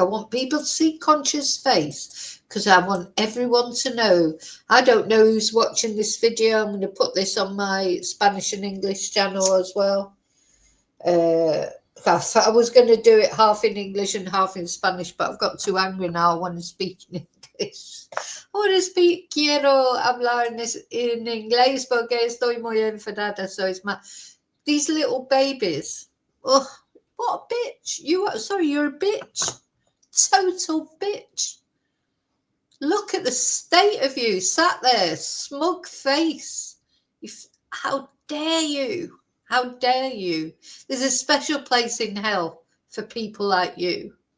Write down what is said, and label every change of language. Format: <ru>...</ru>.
<en>I want people to see Concha's face, because I want everyone to know. I don't know who's watching this video. I'm going to put this on my Spanish and English channel as well. I was going to do it half in English and half in Spanish, but I've got too angry now. I want to speak in English. I want to speak,</en> <es>quiero hablar en inglés porque estoy muy enfadada.</es> <en>So it's these little babies. Oh, what a bitch. You're a bitch. Total bitch. Look at the state of you, sat there, smug face. How dare you? How dare you? There's a special place in hell for people like you.</en>